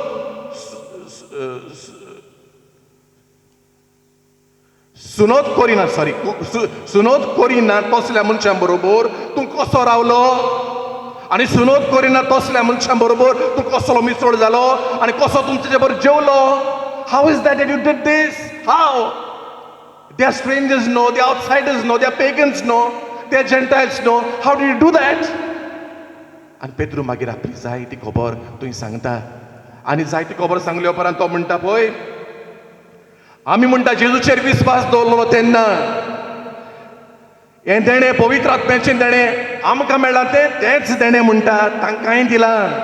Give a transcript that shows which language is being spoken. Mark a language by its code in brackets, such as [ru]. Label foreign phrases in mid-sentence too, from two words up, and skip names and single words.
[kok] करिना तसल्या मनशां बरोबर तूं कसो रावलो आनी सुनोद करिना तसल्या मनशां बरोबर तूं कसलो मिसळ जालो आनी कसो तुमचे बरोबर जेवलो [en] how is that you did this how they are strangers no they are outsiders no they are pagans no they are gentiles no how do you do that [kok] आनी पेद्रू मागीर आपली जाय ती खबर थंय सांगता आनी जाय ती खबर सांगले उपरांत तो म्हणटा पळय आमी म्हणटा जेजूचेर विस्वास दवरलो तेन्ना हें देणें पवित्र आत्म्याचें देणें आमकां मेळ्ळां तेंच देणें म्हणटा तांकांय दिलां